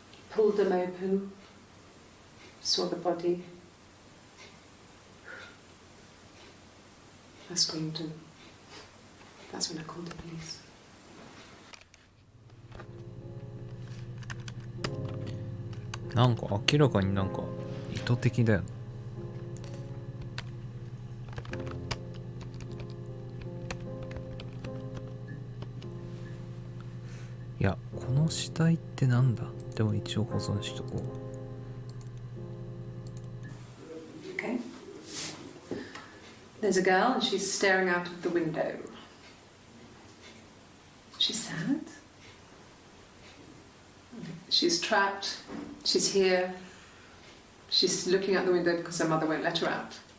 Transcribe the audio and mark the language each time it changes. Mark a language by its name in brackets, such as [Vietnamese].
[English] Pulled them open, saw the body. I screamed, and that's when I called the police. [Japanese] なんか明らかになんか意図的だよね。いや、この死体ってなんだ？でも一応保存しとこう。 [English] Okay. There's a girl and she's staring out of the window. She's sad. She's trapped. She's here. She's looking out the window because her mother won't let her out.